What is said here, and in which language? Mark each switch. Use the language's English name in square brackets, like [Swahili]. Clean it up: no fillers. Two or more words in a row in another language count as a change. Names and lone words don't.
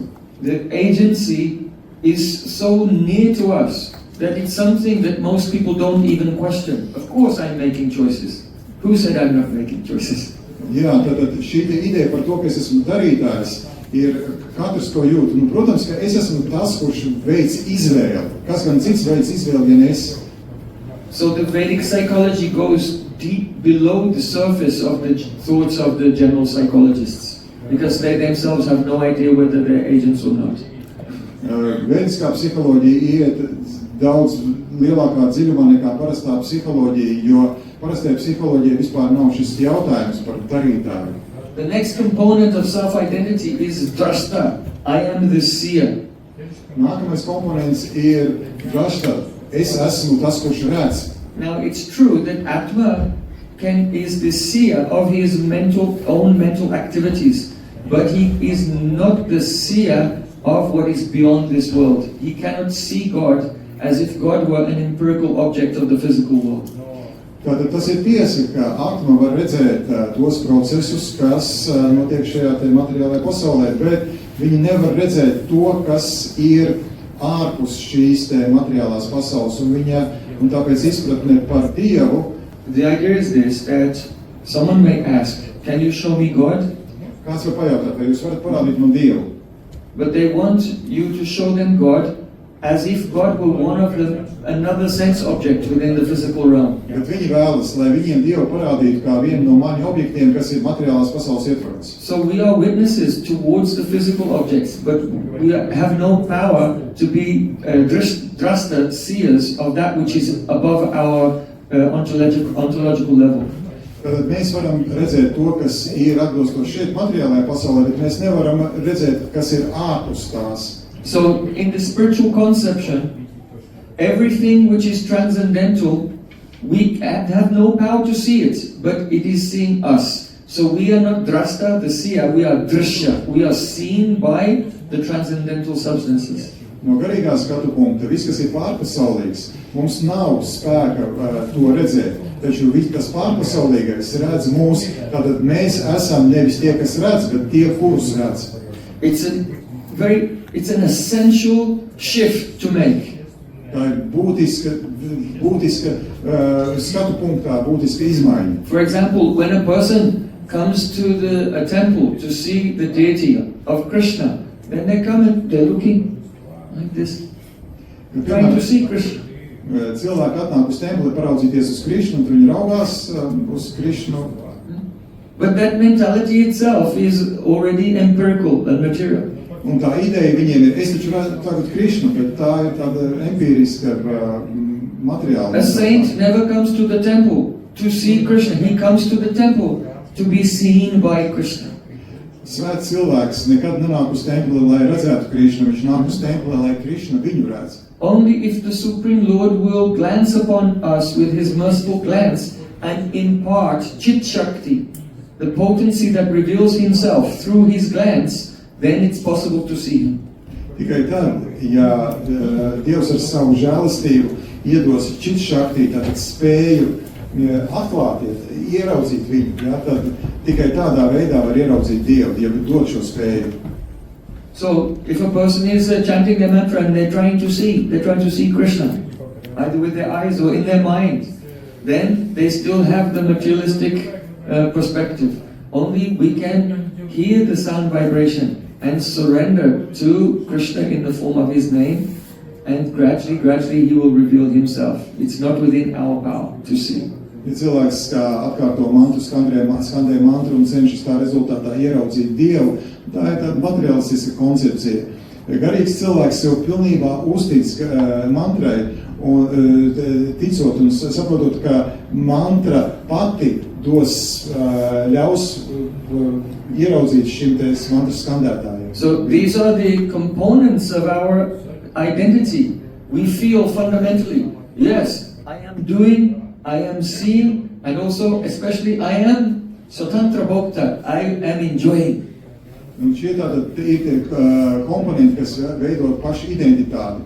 [English] The agency is so near to us that it's something that most people don't even question. Of course I'm making choices. Who said I'm not making choices? [Latvian] Jā, tad šī ideja par to, ka es esmu darītājs, ir katrs to jūt. Nu, protams, ka es esmu tas, kurš veic izvēli. Kas gan cits veic izvēli, ja ne es? [English] So the Vedic psychology goes deep below the surface of the thoughts of the general psychologists, because they themselves have no idea whether they're agents or not. [Latvian] Vediskā psiholoģija iet daudz lielākā dziļumā nekā parastā psiholoģija, jo parastajā psiholoģija vispār nav šis jautājums par darītāju. [English] The next component of self-identity is drashta. I am the seer. [Latvian] Nākamais komponents ir drashta. Es esmu tas, kurš redz. [English] Now it's true that Atma is the seer of his own mental activities, but he is not the seer of what is beyond this world. He cannot see God as if God were an empirical object of the physical world. [Latvian] Tātad tas ir tiesa, ka Atma var redzēt tos procesus, kas notiek šajā te materiālajā pasaulē, bet viņi nevar redzēt to, kas ir ārpus šīs te materiālās pasaules, un tāpēc izpratne par Dievu. [English] The idea is this, that someone may ask, can you show me God? [Latvian] Kāds var pajautāt, vai jūs varat parādīt man Dievu? [English] But they want you to show them God as if God were one of another sense object within the physical realm. [Latvian] Bet viņi vēlas, lai viņiem Dievu parādītu kā vienu no maņu objektiem, kas ir materiālās pasaules ietvaros. [English] So we are witnesses towards the physical objects, but we have no power to be drashta, seers of that which is above our ontological level. [Latvian] Tad mēs varam redzēt to, kas ir atbilstoši šeit materiālajā pasaulē, bet mēs nevaram redzēt, kas ir ārpus tās. [English] So, in the spiritual conception, everything which is transcendental, we have no power to see it, but it is seeing us. So we are not drashta, the seer, we are drishya. We are seen by the transcendental substances. [Latvian] No garīgā skatu punkta, viss, kas ir pārpasaulīgs, mums nav spēka to redzēt, taču viss, kas pārpasaulīgais, redz mūs, tātad mēs esam nevis tie, kas redz, bet tie, kurus redz. [English] It's an essential shift to make. [Latvian] Tā ir būtiska skatu punktā, būtiska izmaiņa. [English] For example, when a person comes to a temple to see the deity of Krishna, then they come and they're looking like this, trying to see Krishna. [Latvian] Cilvēki atnāk uz templi paraudzīties uz Krishnu, un viņi raugās uz Krishnu. [English] But that mentality itself is already empirical and material. [Latvian] Un tā ideja viņiem ir, es taču redzu tagad Krishnu, bet tā ir tāda empiriska materiāla. [English] A saint never comes to the temple to see Krishna. He comes to the temple to be seen by Krishna. [Latvian] Svēts cilvēks nekad nenāk uz templi, lai redzētu Krishnu, viņš nāk uz templi, lai Krishna viņu redz. [English] Only if the Supreme Lord will glance upon us with his merciful glance and impart [Sanskrit] chit shakti, [English] the potency that reveals himself through his glance, then it's possible to see him. [Latvian] Tikai tad, ja Dievs ar savu žēlastību iedos [Sanskrit] čit shakti, [Latvian] tātad spēju atklāties, ieraudzīt viņu, ja, tad tikai tādā veidā var ieraudzīt Dievu, Dievu dod šo spēju. [English] So, if a person is chanting their mantra and they're trying to see Krishna, either with their eyes or in their mind, then they still have the materialistic perspective. Only we can hear the sound vibration and surrender to Krishna in the form of his name, and gradually he will reveal himself. It's not within our power to see. [Latvian] Ja cilvēks atkārto mantru, skandē mantru un cenšas tā rezultātā ieraudzīt Dievu, tā ir tāda materialistiska koncepcija. Garīgs cilvēks sev pilnībā uztic mantrai, un ticot un saprotot, ka mantra pati ļaus ieraudzīt šim mantras skandētājiem. [English] So these are the components of our identity. We feel fundamentally, yes, I am doing, I am seen, and also, especially, I am [Sanskrit] Swatantra Bhokta, [English] I am enjoying. [Latvian] Un šie tātad ir tie komponenti, kas veido pašu identitāti.